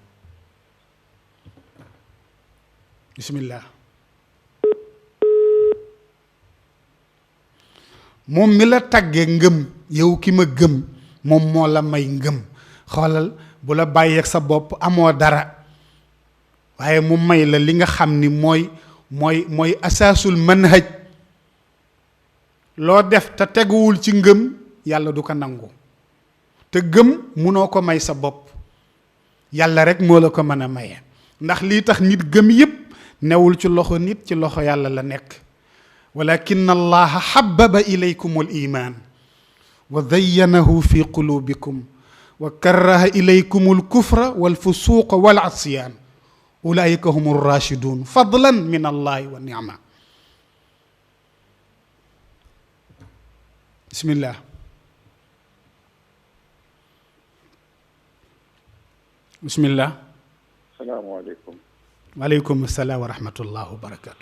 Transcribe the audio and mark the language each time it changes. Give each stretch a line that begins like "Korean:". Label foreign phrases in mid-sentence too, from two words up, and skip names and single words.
Wolof: bismillah moom mi la tagge ngëm yow ki ma gëm moom moo la may ngëm xoolal bu la bàyyeeg sa bopp amoo dara waaye mu may la li nga xam ni mooy
Arabic: أساس المنهج
Wolof: loo def te teguwul ci ngëm yàlla du ko nangu te gëm munoo ko may sa bopp yàlla rek moo la ko mën a maye ndax lii tax nit gëm yépp newul ci loxo nit ci loxo yàlla la nekk walakin
Arabic: الله حبب إليكم الإيمان وزينه في قلوبكم وكره إليكم الكفر والفسوق والعصيان أولئك هم الراشدون فضلا من الله ونعمة بسم الله بسم الله
Wolof: salaamaaleykum.
Arabic: وعليكم السلام ورحمة الله وبركاته.